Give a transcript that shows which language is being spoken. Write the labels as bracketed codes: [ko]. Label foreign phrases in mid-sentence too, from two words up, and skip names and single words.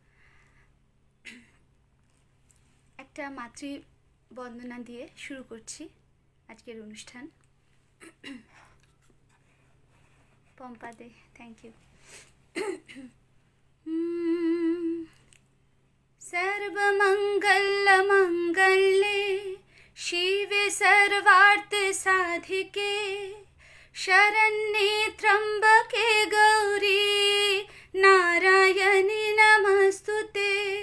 [bn] একটা মাতৃবন্দনা দিয়ে শুরু করছি আজকের অনুষ্ঠান। পম্পা দে, [en] thank you. [sa] सर्वमङ्गलमङ्गल्ये शिवे सर्वार्थ साधिके शरण्ये त्र्यम्बके गौरी नारायणि नमस्तुते।